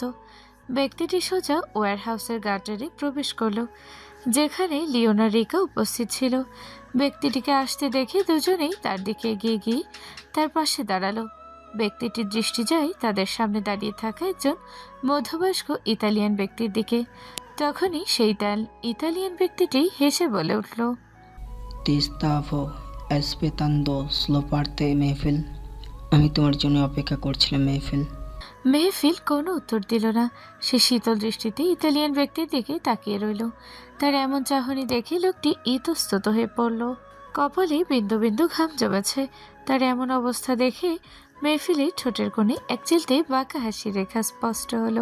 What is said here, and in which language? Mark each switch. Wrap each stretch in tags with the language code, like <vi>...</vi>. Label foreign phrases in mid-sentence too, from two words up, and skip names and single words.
<bn>ব্যক্তিটি সোজা ওয়্যারহাউসের গার্ডারে প্রবেশ করলো, যেখানে লিওনা রিকা উপস্থিত ছিল। ব্যক্তিটিকে আসতে দেখে দুজনেই তার দিকে এগিয়ে গিয়ে তার পাশে দাঁড়ালো। ব্যক্তিটির দৃষ্টি যায় তাদের সামনে দাঁড়িয়ে থাকা একজন মধ্যবয়স্ক ইতালিয়ান ব্যক্তির দিকে। তখনই সেই ইতালিয়ান ব্যক্তিটি হেসে বলে উঠল,</bn> <it>Ti stavo aspettando solo parte মেহফিল।</it> <bn>আমি তোমার জন্য অপেক্ষা করছিলাম মেহফিল। মেহফিল কোনো উত্তর দিল না। সে শীতল দৃষ্টিতে ইতালিয়ান ব্যক্তির দিকে তাকিয়ে রইল। তার এমন চাহনি দেখে লোকটি ইতস্তত হয়ে পড়ল। কপালে বিন্দু বিন্দু ঘাম জমেছে। তার এমন অবস্থা দেখে মেহফিলের ঠোঁটের কোণে এক চিলতে বাঁকা হাসি রেখা স্পষ্ট হলো।</bn>